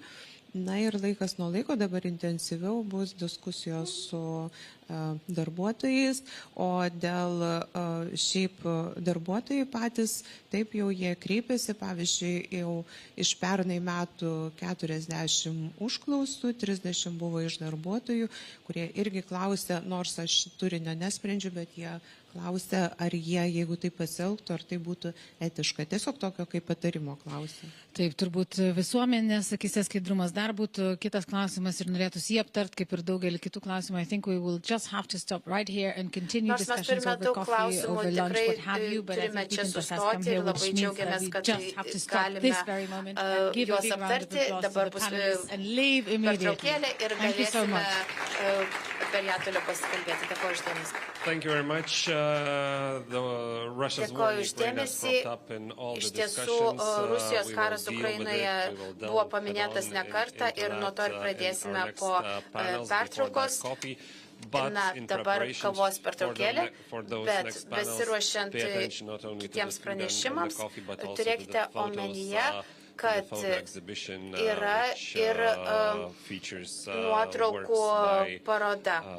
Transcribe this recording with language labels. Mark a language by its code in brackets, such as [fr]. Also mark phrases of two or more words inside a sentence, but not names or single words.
[lt] Na ir laikas nuo laiko dabar intensyviau bus diskusijos su darbuotojais, o dėl šiaip darbuotojai patys, taip jau jie kreipiasi, pavyzdžiui, jau iš pernai metų 40 užklausų, 30 buvo iš darbuotojų, kurie irgi klausė, nors aš turinio nesprendžiu, bet jie klausė, ar jie, jeigu tai pasielgtų, ar tai būtų etiška. Tiesiog tokio kaip patarimo klausė. Taip, turbūt visuomenės akise skaidrumas dar būtų kitas klausimas ir norėtųsi jį aptart, kaip ir daugelį kitų klausimų. [en] I think we will just have to stop right here and continue discussions over coffee, over lunch, what have you, but I think we can just come here, which means that we just have to stop this very moment and give a big round of applause to the panelists and leave immediately. Thank you so much. Thank you very much. The Russia's war in Ukraine has cropped up in all the discussions. [lt] Rusijos karas Ukrainoje buvo paminėtas ne kartą ir nuo to ir pradėsime po pertraukos. Na, dabar kavos pertraukėlė, bet besiruošiant kitiems pranešimams, turėkite omenyje, kad yra ir nuotraukų paroda,